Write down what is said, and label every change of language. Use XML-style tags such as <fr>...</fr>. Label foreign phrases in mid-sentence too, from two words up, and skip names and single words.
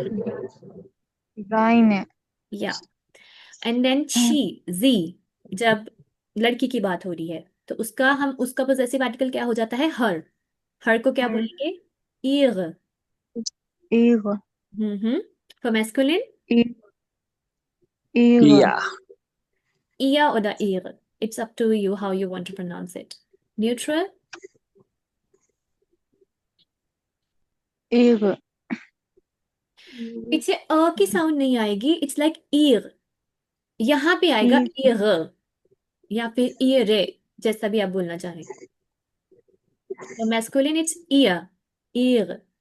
<de>Seine. या।</de> <en>and then she,</en> <hi>जी, जब लड़की की बात हो रही है तो उसका पोजेसिव आर्टिकल क्या हो जाता है? हर को क्या बोलेंगे? ईर।</hi> <de>Ihre.</de> <en>for masculine?</en> <de>Ihre. या। Ihr oder ihre.</de> <en>It's up to you how you want to pronounce it. Neutral?</en> <de>Ihre.</de> <hi>पीछे अ की साउंड नहीं आएगी,</hi> <en>it's like</en> <hi>ईर। यहाँ पे आएगा</hi> <de>Ihre.</de> <hi>ईर, या फिर ईरे, जैसा भी आप बोलना चाहें। तो</hi> <en>masculine it's</en> <hi>ईयर, ईर।</hi>